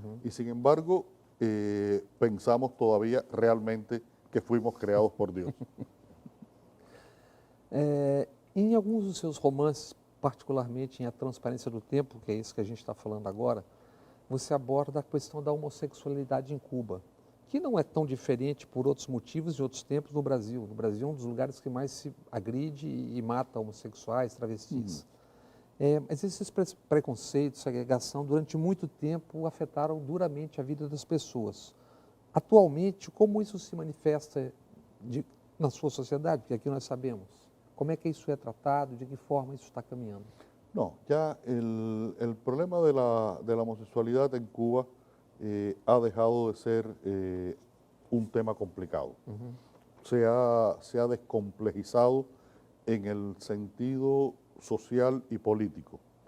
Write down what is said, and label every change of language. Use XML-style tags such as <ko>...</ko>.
<es>Y sin embargo, pensamos todavía realmente que fuimos creados por Dios.</es> <pt>Em alguns dos seus romances, particularmente em A Transparência do Tempo, que é isso que a gente está falando agora, você aborda a questão da homossexualidade em Cuba, que não é tão diferente por outros motivos em outros tempos no Brasil. No Brasil é um dos lugares que mais se agride e mata homossexuais, travestis. Mas esses preconceitos, segregação, durante muito tempo afetaram duramente a vida das pessoas. Atualmente, como isso se manifesta na sua sociedade? Porque aqui nós sabemos. Como é que isso é tratado? De que forma isso está caminhando?</pt> <es>No, ya el problema de la homosexualidad en Cuba ha dejado de ser un tema complicado. Se ha descomplejizado en el sentido social y político.</es>